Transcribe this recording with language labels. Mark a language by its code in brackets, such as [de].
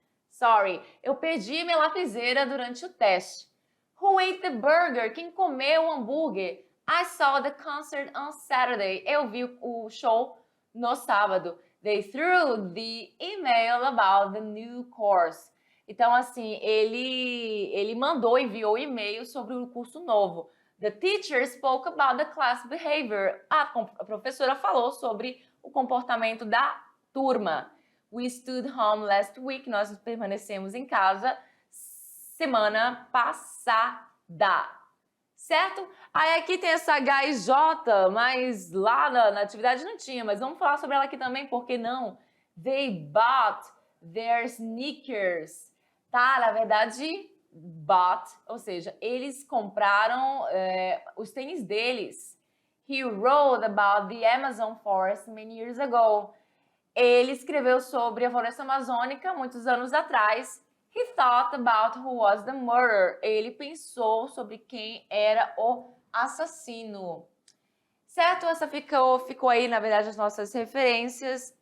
[en] Sorry, [pt] eu perdi minha lapiseira durante o teste. [en] Who ate the burger? [pt] Quem comeu o hambúrguer? [en] I saw the concert on Saturday. [pt] Eu vi o show no sábado. [en] They threw the email about the new course. [pt] Então, assim, ele enviou o e-mail sobre o curso novo. [en] The teacher spoke about the class behavior. [pt] A professora falou sobre o comportamento da turma. [en] We stood home last week. [pt] Nós permanecemos em casa semana passada. Certo? Aí aqui tem essa H e J, mas lá na atividade não tinha. Mas vamos falar sobre ela aqui também, por que não? [en] They bought their sneakers. [pt] Tá? Na verdade, bought, ou seja, eles compraram os tênis deles. [en] He wrote about the Amazon forest many years ago. [pt] Ele escreveu sobre a floresta amazônica muitos anos atrás. [en] He thought about who was the murderer. [pt] Ele pensou sobre quem era o assassino. Certo? Essa ficou aí, na verdade, as nossas referências.